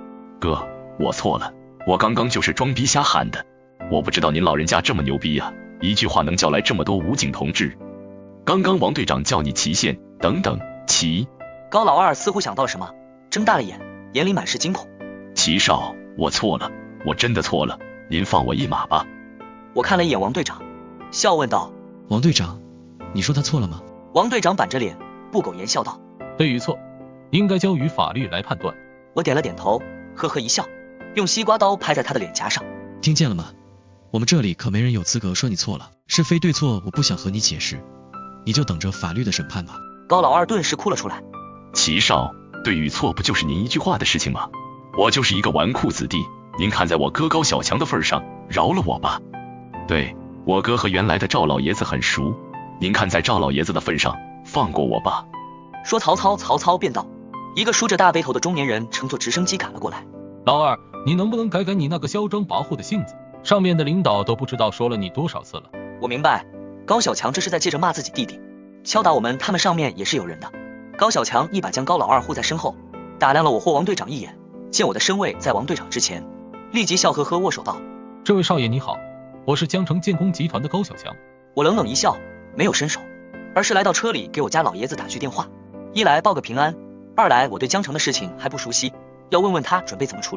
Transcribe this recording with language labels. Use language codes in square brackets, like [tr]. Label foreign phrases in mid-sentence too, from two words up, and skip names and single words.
[zh] 哥，我錯了，我剛剛就是裝逼瞎喊的，我不知道您老人家這麼牛逼啊，一句話能叫來這麼多武警同志。剛剛王隊長叫你祁縣等等，祁。高老二似乎想到了什麼，睜大了眼，眼裡滿是驚恐。祁少，我錯了，我真的錯了，您放我一馬吧。我看了一眼王隊長，笑問道： 王隊長，你說他錯了嗎？王隊長板着臉，不苟言笑道： 对與錯，應該交於法律來判斷。我點了點頭，呵呵一笑，用西瓜刀拍在他的臉頰上。聽見了嗎？我們這裡可沒人有資格說你錯了，是非對錯我不想和你解釋，你就等着法律的審判吧。高老二頓時哭了出來。祁少，對與錯不就是您一句話的事情嗎？我就是一個紈絝子弟，您看在我哥高小強的份上，饒了我吧。對，我哥和原來的趙老爺子很熟，您看在趙老爺子的份上，放過我吧。說曹操便到，一個梳着大背頭的中年人乘坐直升機趕了過來。老二，你能不能改改你那個囂張跋扈的性子？上面的領導都不知道說了你多少次了。我明白，高小強這是在借着罵自己弟弟，敲打我們，他們上面也是有人的。高小強一把將高老二護在身後，打量了我或王隊長一眼，見我的身位在王隊長之前，立即笑呵呵握手道： 這位少爺你好，我是江城建工集團的高小強。我冷冷一笑，沒有伸手，而是來到車裡給我家老爺子打句電話，一來報個平安，二來我對江城的事情還不熟悉，要問問他準備怎麼處理。